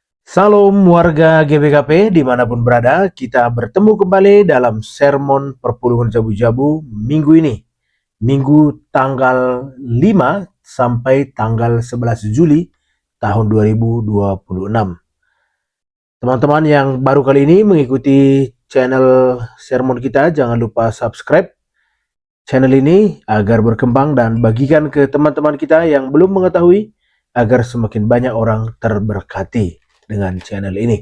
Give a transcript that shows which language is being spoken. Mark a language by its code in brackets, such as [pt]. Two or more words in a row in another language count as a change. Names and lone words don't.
[id] Salam warga GBKP dimanapun berada, kita bertemu kembali dalam sermon perpuluhan Jabu-Jabu minggu ini. Minggu tanggal 5 sampai tanggal 11 Juli tahun 2026. Teman-teman yang baru kali ini mengikuti channel sermon kita, jangan lupa subscribe channel ini agar berkembang dan bagikan ke teman-teman kita yang belum mengetahui agar semakin banyak orang terberkati dengan channel ini.